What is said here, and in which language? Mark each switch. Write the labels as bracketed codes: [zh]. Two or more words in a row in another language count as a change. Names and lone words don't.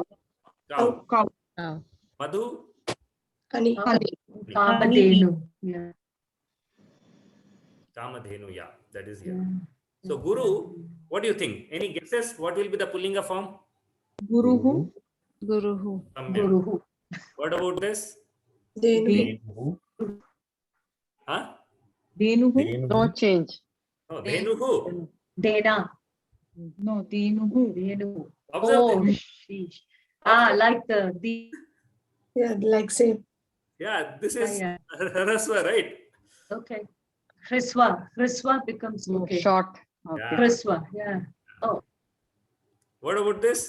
[en] Cow. Cow. Madhu? Honey. Kamadhenu. Yeah. Kamadhenu, yeah, that is here. So Guru, what do you think? Any guesses? What will be the Pullinga form? Guruhu. Guruhu. Guruhu. What about this? Denuhu. Huh? Denuhu. No change. No, Dhenuhu. Dena. No, Denuhu. Denu. Observe Oh, this. sheesh. Ah, like the Yeah, like same. Yeah, this is Yeah. Raswa, right? okay. Hriswa becomes okay. Short. Okay. Yeah. Hriswa, yeah. Oh, What about this?